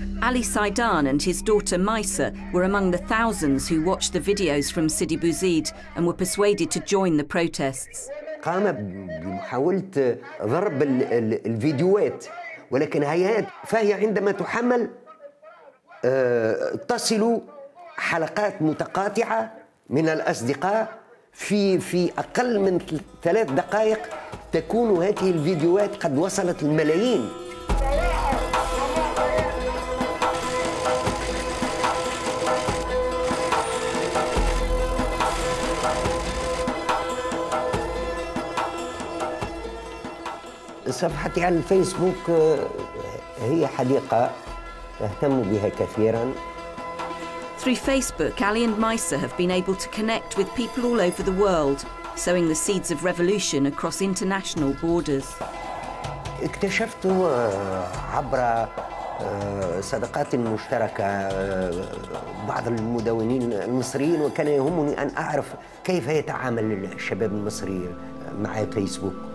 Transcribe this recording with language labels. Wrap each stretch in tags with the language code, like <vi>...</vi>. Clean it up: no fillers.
<en>Ali Saidan and his daughter Maisa were among the thousands who watched the videos from Sidi Bouzid and were persuaded to join the protests.</en> <ar>قام بمحاولة ضرب الفيديوهات، ولكن فهي عندما تحمل تصل حلقات متقاطعة من الأصدقاء في أقل من 3 دقائق تكون هذه الفيديوهات قد وصلت الملايين. صفحتي على الفيسبوك هي حديقة أهتم بها كثيراً.</ar> <en>Through Facebook, Ali and Maisa have been able to connect with people all over the world, sowing the seeds of revolution across international borders.</en> <ar>اكتشفت عبر صداقات مشتركة بعض المدونين المصريين، وكان يهمني أن أعرف كيف يتعامل الشباب المصري مع فيسبوك.</ar>